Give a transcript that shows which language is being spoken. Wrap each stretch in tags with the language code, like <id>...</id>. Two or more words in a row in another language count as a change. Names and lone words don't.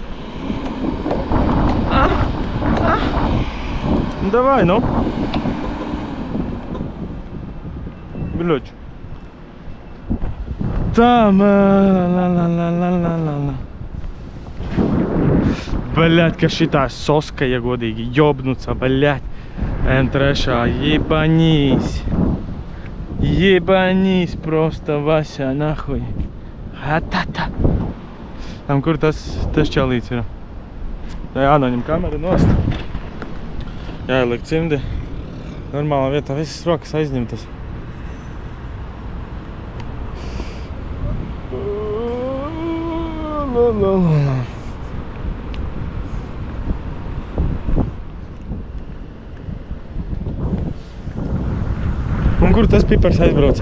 <ru>Ну, давай, ну! Bļoč!</ru> <lv>Tam! Bļaļ, ka šitā soska, ja godīgi,</lv> <ru>ёбнуться, блядь. М3, ебанись. Ебанись просто, Вася, нахуй. Ата-та.</ru> <lv>Tam, kur tas čalīts ir. Tā jānoņem kamera nost. Jāieliek cimdi. Normālā vietā visas rokas aizņemtas. Un kur tas pipars aizbrauca?</lv>